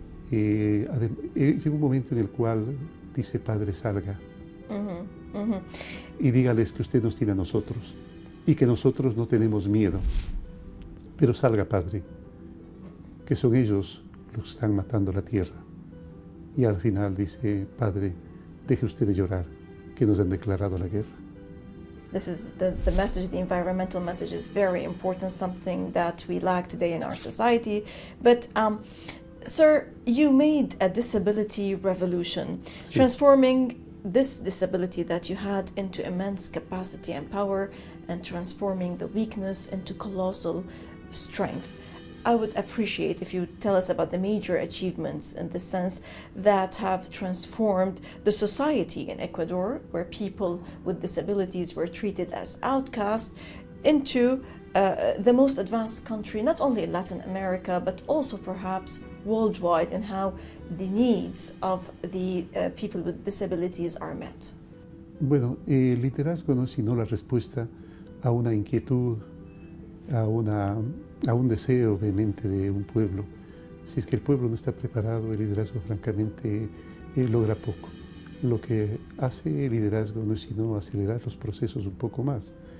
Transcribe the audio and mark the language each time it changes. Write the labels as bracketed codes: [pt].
[es] Llega un momento en el cual dice, padre, salga y dígales que usted nos tiene a nosotros y que nosotros no tenemos miedo, pero salga, padre, que son ellos los que están matando la tierra. Y al final dice, padre, deje usted de llorar, que nos han declarado la guerra. [en] This is the message, the environmental message is very important, something that we lack today in our society. But sir, you made a disability revolution, transforming this disability that you had into immense capacity and power, and transforming the weakness into colossal strength. I would appreciate if you tell us about the major achievements in this sense that have transformed the society in Ecuador, where people with disabilities were treated as outcasts, into the most advanced country, not only in Latin America, but also perhaps worldwide, and how the needs of the people with disabilities are met. [es] Bueno, el liderazgo no es sino la respuesta a una inquietud, a un deseo vehemente de un pueblo. Si es que el pueblo no está preparado, el liderazgo francamente logra poco. Lo que hace el liderazgo no es sino acelerar los procesos un poco más.